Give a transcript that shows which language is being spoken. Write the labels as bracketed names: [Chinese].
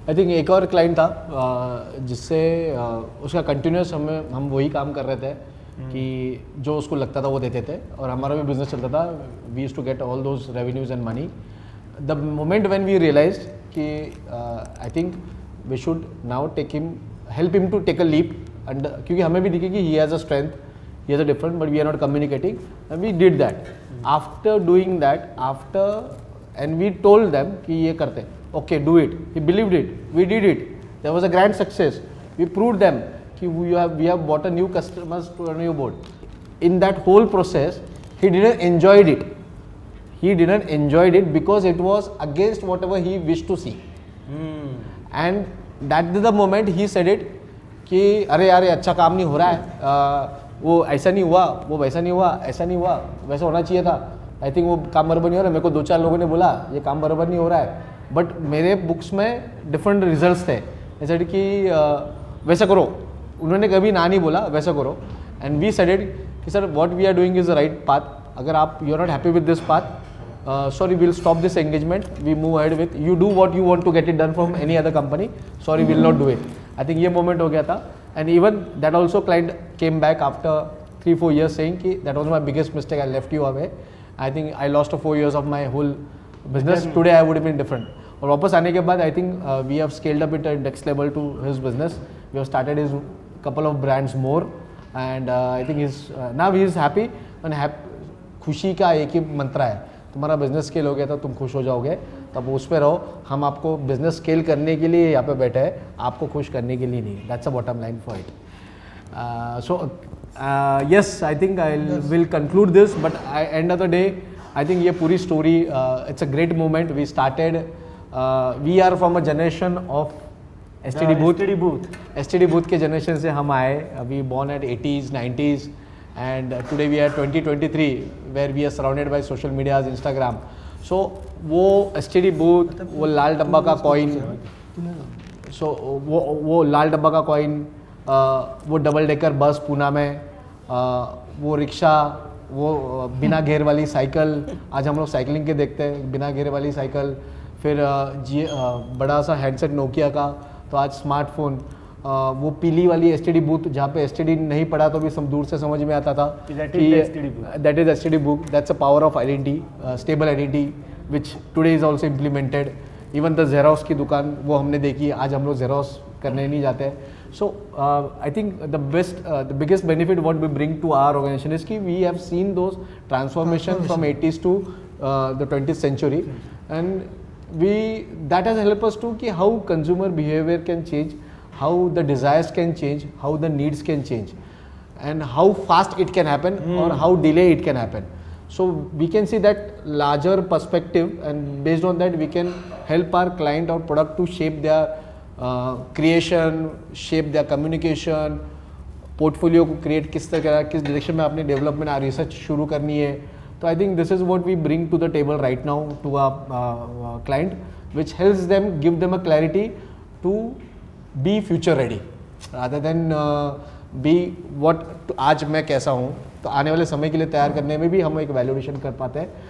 [Hindi] I think एक और client था जिससे उसका कंटिन्यूस हम वही काम कर रहे थे कि जो उसको लगता था वो देते थे, और हमारा भी बिजनेस चलता था. [English] We used to get all those revenues and money. The moment when we realised कि I think we should now help him to take a leap, and [Hindi] क्योंकि हमें भी दिखे कि [English] He has a strength, he has a different, but we are not communicating, and we did that. After doing that, and we told them [Hindi] कि ये करते, [English] okay, do it. He believed it, we did it, there was a grand success. We proved them कि we have bought a new customers to a new board. In that whole process, he didn't enjoyed it. He didn't enjoyed it because it was against whatever he wished to see. And that is the moment he said it [Hindi] कि अरे यार ये अच्छा काम नहीं हो रहा है, वो ऐसा नहीं हुआ, वो वैसा नहीं हुआ, ऐसा नहीं हुआ, वैसा होना चाहिए था. आई थिंक वो काम बराबर नहीं हो रहा है. मेरे को 2-4 लोगों ने बोला ये काम बराबर नहीं हो रहा है, बट मेरे बुक्स में डिफरेंट रिजल्ट्स थे. जैसे कि वैसा करो, उन्होंने कभी ना नहीं बोला, वैसा करो. [English] And we said it कि sir what we are doing is the right path. [Hindi] अगर आप [English] You are not happy with this path, sorry, we'll stop this engagement, we move ahead with, you do what you want to get it done from any other company, sorry, we'll not do it. I think [Hindi] ये moment हो गया था. [English] And even that also client came back after 3-4 years saying कि that was my biggest mistake, I left you away. I think I lost 4 years of my whole business. Today I would have been different. [Hindi] और वापस आने के बाद [English] I think we have scaled up it at next level to his business. We have started his couple of brands more, and I think he's now he is happy [Hindi] and खुशी का एक ही मंत्र है, तुम्हारा बिजनेस स्केल हो गया तो तुम खुश हो जाओगे, तब उस पर रहो. हम आपको बिजनेस स्केल करने के लिए यहाँ पे बैठे हैं, आपको खुश करने के लिए नहीं. [English] That's a bottom line for it. So yes, I think I will conclude this, but end of the day, I think [Hindi] ये पूरी [English] story, it's a great moment. We started, we are from a generation of STD booth. [Hindi] STD booth के generation से हम आए. [English] We born at 80s, 90s, and today we are 2023, where we are surrounded by social medias, Instagram. [Hindi] So वो STD booth, वो लाल डब्बा का coin, so वो लाल डब्बा का coin, वो डबल डेकर बस पूना में, वो रिक्शा, वो बिना घेर वाली साइकिल, आज हम लोग साइकिलिंग के देखते हैं, बिना घेर वाली साइकिल, फिर बड़ा सा हैंडसेट नोकिया का, तो आज स्मार्टफोन, वो पीली वाली STD बूथ जहाँ पे STD नहीं पढ़ा तो भी दूर से समझ में आता था कि that is STD book. [English] That's a power of identity, stable identity, which today is also implemented. [Hindi] Even the xerox की दुकान वो हमने देखी, आज हम लोग जेरोक्स करने नहीं जाते. [English] So I think the biggest benefit what we bring to our organization is कि we have seen those transformation from 80s to the 20th century, and that has helped us to कि how consumer behavior can change, how the desires can change, how the needs can change, and how fast it can happen or how delay it can happen. So we can see that larger perspective, and based on that we can help our client or product to shape their creation, shape their communication, [Hindi] portfolio को create किस तरह, किस direction में आपने development आ research शुरू करनी है. [English] तो I think this is what we bring to the table right now to a client, which helps them, give them a clarity to be future ready rather than be what [Hindi] आज मैं कैसा हूँ. तो आने वाले समय के लिए तैयार करने में भी हम एक वैल्यूएशन कर पाते हैं.